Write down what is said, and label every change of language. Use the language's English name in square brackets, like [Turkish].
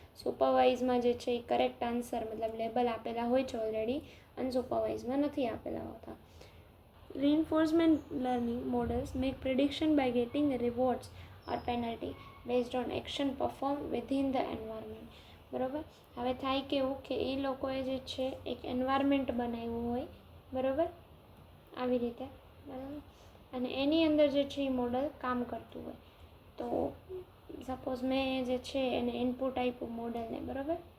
[Gujarati] સુપરવાઇઝમાં જે છે એ correct answer મતલબ લેબલ આપેલા હોય છે ઓલરેડી, અનસુપરવાઇઝમાં નથી આપેલા હોતા. [English] Reinforcement learning models make prediction by getting rewards or penalty based on action performed within the environment. [Gujarati] બરાબર. હવે થાય કેવું કે એ લોકોએ જે છે એક એન્વાયરમેન્ટ બનાવ્યું હોય, બરાબર, આવી રીતે, બરાબર. અને એની અંદર જે છે એ મોડલ કામ કરતું હોય. તો સપોઝ મેં જે છે એને ઇનપુટ આપ્યું મોડલને, બરાબર.